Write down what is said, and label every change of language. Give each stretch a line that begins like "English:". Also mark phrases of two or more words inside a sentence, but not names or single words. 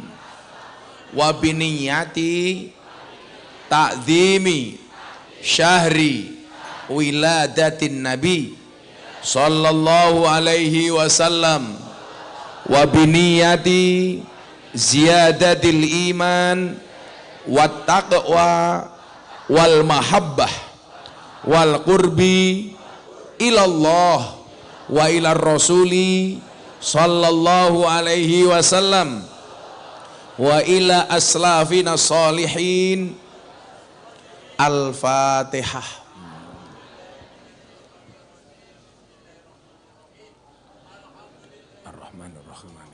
Arabic: وبنية تعظيم شهر ولادة النبي صلى الله عليه وسلم وبنية زيادة الإيمان والتقوى والمحبة والقرب إلى الله وإلى الرسول صلى الله عليه وسلم وإلى أسلافنا الصالحين. الفاتحة الرحمن الرحيم.